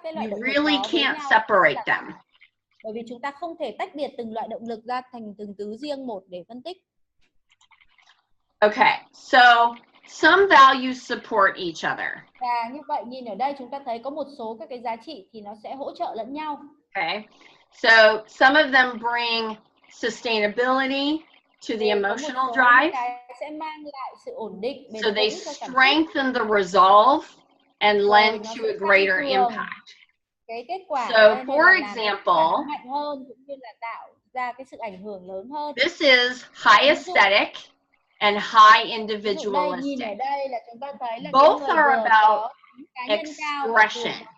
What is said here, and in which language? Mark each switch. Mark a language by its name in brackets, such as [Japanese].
[English] You really can't separate them. [Vietnamese] Bởi vì chúng ta không thể tách biệt từng loại động lực ra thành từng thứ riêng một để phân tích. [English] Okay, so some values support each other. [Vietnamese] Và như vậy nhìn ở đây chúng ta thấy có một số các cái giá trị thì nó sẽ hỗ trợ lẫn nhau. [English] Okay, so some of them bring sustainability to the emotional drive. [Vietnamese] Sẽ mang lại sự ổn định. [English] So they strengthen the resolve and lend to a greater impact. [Vietnamese] Cái kết quả [English] so for example, [Vietnamese] mạnh hơn cũng như là tạo ra cái sự ảnh hưởng lớn hơn. [English] This is high aesthetic and high individualistic. Both are about expression.